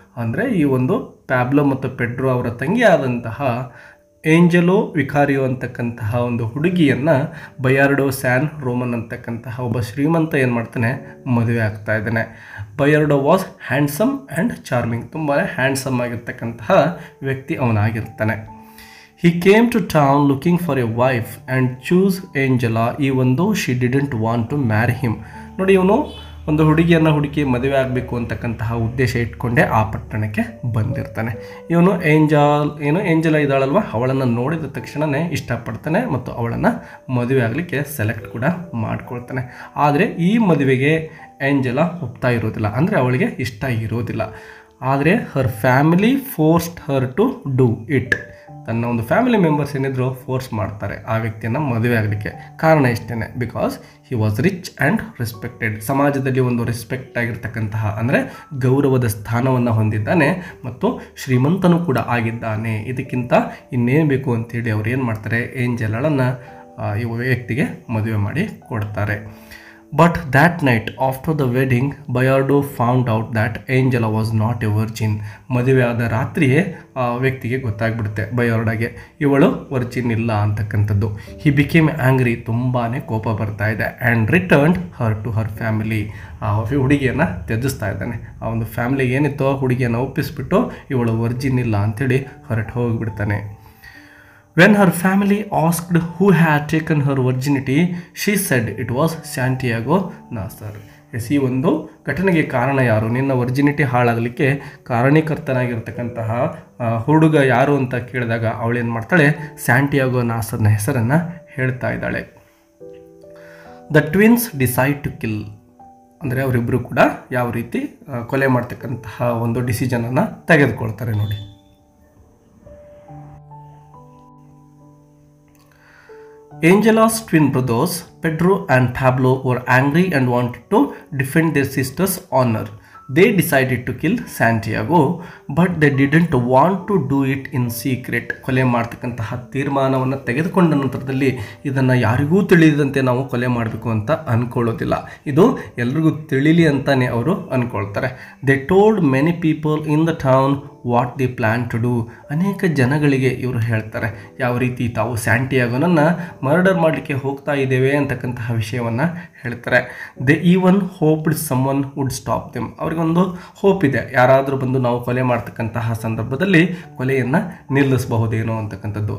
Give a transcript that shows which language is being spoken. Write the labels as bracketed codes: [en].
[kn] ಅಂದರೆ ಈ ಒಂದು ಪ್ಯಾಬ್ಲೋ ಮತ್ತು ಪೆಡ್ರೋ ಅವರ ತಂಗಿ ಆದಂತಹ ಏಂಜೆಲೋ ವಿಕಾರಿಯೋ ಅಂತಕ್ಕಂತಹ ಒಂದು ಹುಡುಗಿಯನ್ನು ಬಯಾರ್ಡೋ ಸ್ಯಾನ್ ರೋಮನ್ ಅಂತಕ್ಕಂತಹ ಒಬ್ಬ ಶ್ರೀಮಂತ ಏನು ಮಾಡ್ತಾನೆ, ಮದುವೆ ಆಗ್ತಾ ಇದ್ದಾನೆ. ಬಯಾರ್ಡೋ [en] was handsome and charming, [kn] ತುಂಬ ಹ್ಯಾಂಡ್ಸಮ್ ಆಗಿರ್ತಕ್ಕಂತಹ ವ್ಯಕ್ತಿ ಅವನಾಗಿರ್ತಾನೆ. [en] He came to town looking for a wife and chose Angela even though she didn't want to marry him. [kn] ನೋಡಿ, ಇವನು ಒಂದು ಹುಡುಗಿಯನ್ನು ಹುಡುಕಿ ಮದುವೆ ಆಗಬೇಕು ಅಂತಕ್ಕಂತಹ ಉದ್ದೇಶ ಇಟ್ಕೊಂಡೇ ಆ ಪಟ್ಟಣಕ್ಕೆ ಬಂದಿರ್ತಾನೆ. ಇವನು ಏಂಜಲ ಇದ್ದಾಳಲ್ವ, ಅವಳನ್ನು ನೋಡಿದ ತಕ್ಷಣವೇ ಇಷ್ಟಪಡ್ತಾನೆ ಮತ್ತು ಅವಳನ್ನು ಮದುವೆ ಆಗಲಿಕ್ಕೆ ಸೆಲೆಕ್ಟ್ ಕೂಡ ಮಾಡ್ಕೊಳ್ತಾನೆ. ಆದರೆ ಈ ಮದುವೆಗೆ ಏಂಜಲ ಒಪ್ತಾ ಇರೋದಿಲ್ಲ, ಅಂದರೆ ಅವಳಿಗೆ ಇಷ್ಟ ಇರೋದಿಲ್ಲ. [en] ಆದರೆ her family forced her to do it. [kn] ತನ್ನ ಒಂದು ಫ್ಯಾಮಿಲಿ ಮೆಂಬರ್ಸ್ ಏನಿದ್ರು ಫೋರ್ಸ್ ಮಾಡ್ತಾರೆ ಆ ವ್ಯಕ್ತಿಯನ್ನು ಮದುವೆ ಆಗಲಿಕ್ಕೆ. ಕಾರಣ ಇಷ್ಟೇ, because he was rich and respected. ಸಮಾಜದಲ್ಲಿ ಒಂದು ರೆಸ್ಪೆಕ್ಟ್ ಆಗಿರ್ತಕ್ಕಂತಹ ಅಂದರೆ ಗೌರವದ ಸ್ಥಾನವನ್ನು ಹೊಂದಿದ್ದಾನೆ ಮತ್ತು ಶ್ರೀಮಂತನೂ ಕೂಡ ಆಗಿದ್ದಾನೆ. ಇದಕ್ಕಿಂತ ಇನ್ನೇನು ಬೇಕು ಅಂತೇಳಿ ಅವ್ರು ಏನು ಮಾಡ್ತಾರೆ, ಏಂಜಲಳನ್ನು ಈ ವ್ಯಕ್ತಿಗೆ ಮದುವೆ ಮಾಡಿ ಕೊಡ್ತಾರೆ. [en] But that night after the wedding, Bayardo found out that Angela was not a virgin. [kn] ಮದುವೆ ಆದ ರಾತ್ರಿಯೇ ಆ ವ್ಯಕ್ತಿಗೆ ಗೊತ್ತಾಗ್ಬಿಡುತ್ತೆ ಬಯಾರ್ಡಾಗೆ ಇವಳು ವರ್ಜಿನ್ ಇಲ್ಲ ಅಂತಕ್ಕಂಥದ್ದು. [en] he became angry, [kn] ತುಂಬಾ ಕೋಪ ಬರ್ತಾ ಇದೆ. [en] And returned her to her family. [kn] ಆ ಹುಡುಗಿಯನ್ನು ತ್ಯಜಿಸ್ತಾ ಇದ್ದಾನೆ. ಆ ಒಂದು ಫ್ಯಾಮಿಲಿಗೆ ಏನಿತ್ತೋ ಹುಡುಗಿಯನ್ನು ಒಪ್ಪಿಸ್ಬಿಟ್ಟು ಇವಳು ವರ್ಜಿನ್ ಇಲ್ಲ ಅಂಥೇಳಿ ಹೊರಟು ಹೋಗಿಬಿಡ್ತಾನೆ. [en] When her family asked who had taken her virginity, she said it was Santiago Nasser. [kn] S, ಈ ಒಂದು ಘಟನೆಗೆ ಕಾರಣ ಯಾರು, ನಿನ್ನ ವರ್ಜಿನಿಟಿ ಹಾಳಾಗಲಿಕ್ಕೆ ಕಾರಣೀಕರ್ತನಾಗಿರ್ತಕ್ಕಂತಹ ಹುಡುಗ ಯಾರು ಅಂತ ಕೇಳಿದಾಗ ಅವಳೇನು ಮಾಡ್ತಾಳೆ, ಸ್ಯಾಂಟಿಯಾಗೋ ನಾಸರ್ನ ಹೆಸರನ್ನು ಹೇಳ್ತಾ ಇದ್ದಾಳೆ. [en] The twins decide to kill. [kn] ಅಂದರೆ ಅವರಿಬ್ಬರು ಕೂಡ ಯಾವ ರೀತಿ ಕೊಲೆ ಮಾಡ್ತಕ್ಕಂತಹ ಒಂದು ಡಿಸಿಷನನ್ನು ತೆಗೆದುಕೊಳ್ತಾರೆ ನೋಡಿ. [en] Angela's twin brothers, Pedro and Pablo, were angry and wanted to defend their sister's honor. They decided to kill Santiago, but they didn't want to do it in secret. [kn] ಕೊಲೆ ಮಾಡ್ತಕ್ಕಂತಹ ತೀರ್ಮಾನವನ್ನು ತೆಗೆದುಕೊಂಡ ನಂತರದಲ್ಲಿ ಇದನ್ನು ಯಾರಿಗೂ ತಿಳಿದಂತೆ ನಾವು ಕೊಲೆ ಮಾಡಬೇಕು ಅಂತ ಅಂದ್ಕೊಳ್ಳೋದಿಲ್ಲ. ಇದು ಎಲ್ರಿಗೂ ತಿಳಿಲಿ ಅಂತಾನೆ ಅವರು ಅಂದ್ಕೊಳ್ತಾರೆ. [en] They told many people in the town what the plan to do. [kn] ಅನೇಕ ಜನಗಳಿಗೆ ಇವರು ಹೇಳ್ತಾರೆ ಯಾವ ರೀತಿ ತಾವು ಸ್ಯಾಂಟಿಯಾಗೋನನ್ನು ಮರ್ಡರ್ ಮಾಡಲಿಕ್ಕೆ ಹೋಗ್ತಾ ಇದ್ದೇವೆ ಅಂತಕ್ಕಂತಹ ವಿಷಯವನ್ನು ಹೇಳ್ತಾರೆ. [en] They even hoped someone would stop them. [kn] ಅವ್ರಿಗೊಂದು ಹೋಪ್ ಇದೆ, ಯಾರಾದರೂ ಬಂದು ನಾವು ಕೊಲೆ ಮಾಡ್ತಕ್ಕಂತಹ ಸಂದರ್ಭದಲ್ಲಿ ಕೊಲೆಯನ್ನು ನಿಲ್ಲಿಸಬಹುದೇನೋ ಅಂತಕ್ಕಂಥದ್ದು.